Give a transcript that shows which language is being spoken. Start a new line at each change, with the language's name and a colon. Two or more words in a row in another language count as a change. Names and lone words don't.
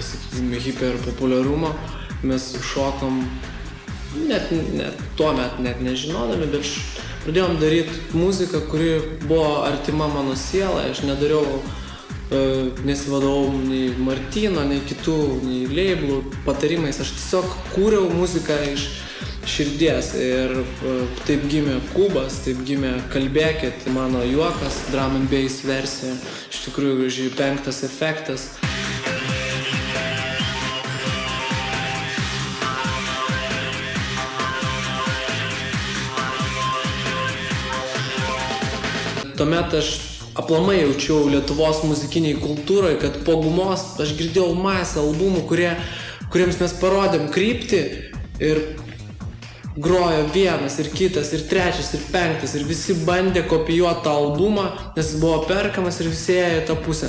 Lithuanian: sakykime, hiperpopuliarumo, mes šokom, net tuomet net nežinodami, bet pradėjom daryti muziką, kuri buvo artima mano sielai. Aš nedariau, nesivadovau nei Martyno, nei kitų, nei leiblų patarimais. Aš tiesiog kūriau muziką iš širdies ir taip gimė Kubas, taip gimė Kalbėkit, mano juokas,
English: drum and bass
Lithuanian: versija, iš tikrųjų gražiai 5. efektas. Tuomet aš aplamai jaučiau Lietuvos muzikiniai kultūroje, kad po Gumos aš girdėjau masę albumų, kuriems mes parodėm kryptį ir grojo vienas ir kitas ir trečias ir 5 ir visi bandė kopijuoti tą albumą, nes jis buvo perkamas ir visi ėjo į tą pusę.